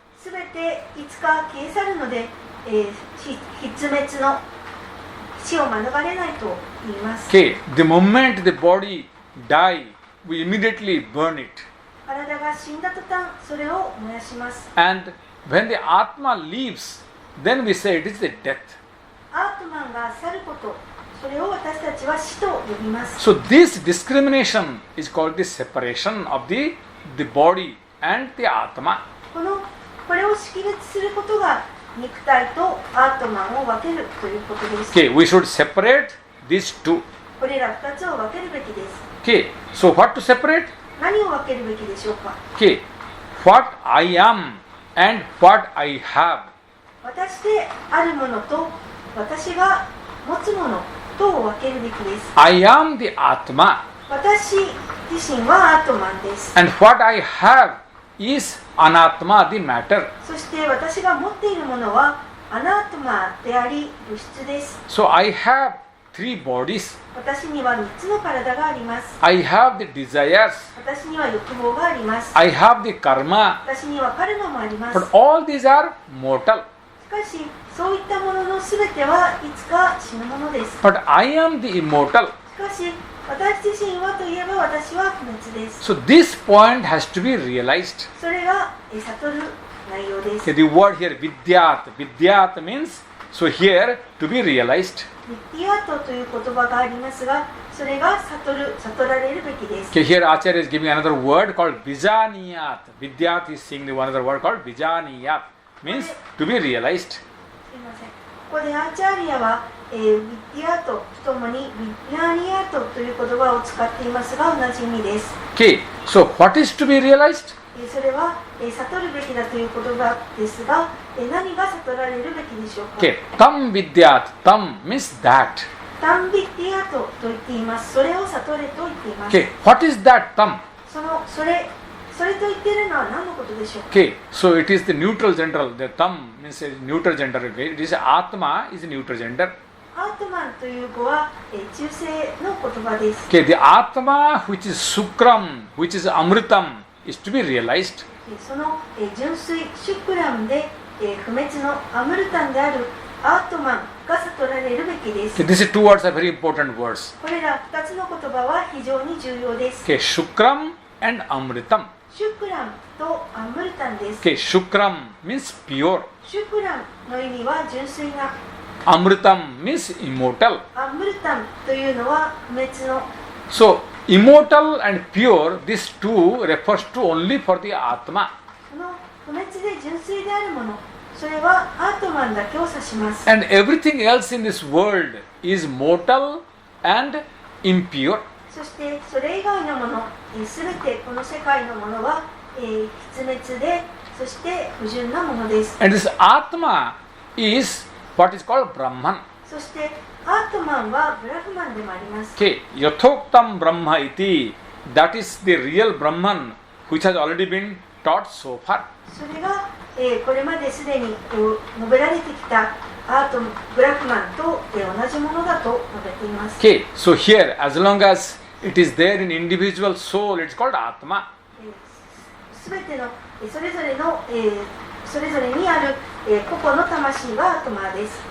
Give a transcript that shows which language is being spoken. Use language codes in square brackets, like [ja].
[ja] すべていつか消え去るので、必滅の死を免れないと言います。 [en] Okay, the moment the body die, we immediately burn it. [ja] 体が死んだ途端それを燃やします。 [en] And when the Atma leaves, then we say it is the death. [ja] アートマンが去ること、それを私たちは死と呼びます。 [en] So this discrimination is called the separation of the body and the Atma. [ja] これを識別することが肉体とアートマンを分けるということです。 [en] Okay, we should separate these two. [ja] これら2つを分けるべきです。 [en] Okay, so what to separate? [ja] 何を分けるべきでしょうか。 [en] Okay, what I am and what I have. [ja] 私であるものと私が持つものとを分けるべきです。 [en] I am the Atma [ja] 私自身はアートマンです。 [en] and what I have is Anatma, the matter. [ja] そして私が持っているものはアナートマであり物質です。 [en] So I have three bodies. [ja] 私には3つの体があります。 [en] I have the desires. [ja] 私には欲望があります。 [en] I have the karma. [ja] 私にはカルマもあります。 [en] But all these are mortal. [ja] しかしそういったものの全てはいつか死ぬものです。 [en] But I am the immortal. [ja] しかし私自身はといえば私は不滅です。 [en] So this point has to be realized. [ja] それが悟る内容です。 [en] Okay, the word here Vidyat. Vidyat means, so here to be realized. [ja] ビッティアートという言葉がありますが、それが悟られるべきです。 [en] Okay, here Acharya is giving another word called Vijaniyat. Vidyat is saying the one other word called Vijaniyat. Means to be realized. [ja] すみません。ここでアーチャーリアは、ビッティアートとともにビッヤニアートという言葉を使っていますが同じ意味です。 [en] Okay, so what is to be realized? [ja] それは悟るべきだという言葉ですが、何が悟られるべきでしょうか。 [en] Okay, [sa] Tam Vidyat. [en] Tam means that. [ja] タンビッティアートと言っています。それを悟れと言っています。 [en] Okay, what is that Tam? [ja] それと言っているのは何のことでしょうか。 [en] Okay, so it is the neutral gender. The Tam means a neutral gender. Okay, it is Atma is a neutral gender. [ja] アートマンという語は中性の言葉です。 [en] Okay, the Atma which is Sukram, which is Amritam, is to be realized. [ja] その純粋シュクラムで不滅のアムルタンであるアートマンが悟られるべきです。 [en] Okay, these two words are very important words. [ja] これら2つの言葉は非常に重要です。 [en] Okay, Shukram and Amritam. [ja] シュクラムとアムルタンです。 [en] Okay, Shukram means pure. [ja] シュクラムの意味は純粋な。 [en] Amritam means immortal. [ja] アムルタンというのは不滅の。 [en] So, immortal and pure, these two refers to only for the Atma. [ja] その不滅で純粋であるもの、それはアートマンだけを指します。 [en] And everything else in this world is mortal and impure. [ja] そしてそれ以外のもの、すべてこの世界のものは、筆滅で、そして不純なものです。 [en] And this Atma is what is called Brahman. [ja] そしてアートマンはブラフマンでもあります。 [en] Okay, [sa] Yathoktam Brahma iti, [en] that is the real Brahman which has already been taught so far. [ja] それが、これまですでに述べられてきたアートブラフマンと、同じものだと述べています。 [en] Okay, so here, as long as it is there in individual soul, it's called Atma. [ja] すべてのそれぞれの、それぞれにある、個々の魂はアートマーです。